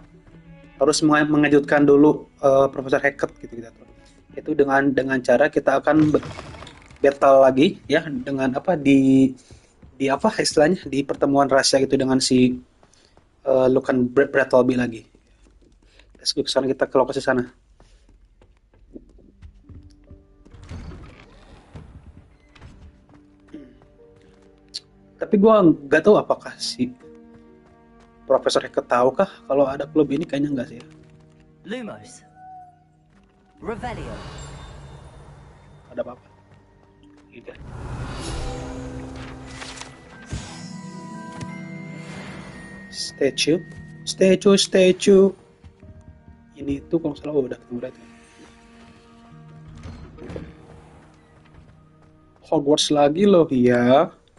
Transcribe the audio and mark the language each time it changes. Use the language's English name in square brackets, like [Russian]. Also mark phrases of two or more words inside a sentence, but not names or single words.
[Indonesian] Harus mengejutkan dulu Profesor Hackett gitu gitu. Itu dengan cara kita akan battle lagi ya dengan apa di apa istilahnya di pertemuan rahasia gitu dengan si Lukan Brattleby lagi. [English] Let's go [Indonesian] ke sana, kita ke lokasi sana. Tapi gue nggak tahu apakah si Profesor Hackett tahu kah kalau ada klub ini, kayaknya nggak sih ya. Lumos. Revelio. Ada apa-apa. Gitu. Statue. Statue. Ini tuh kalau salah udah ketemu berarti. Hogwarts lagi loh, ya.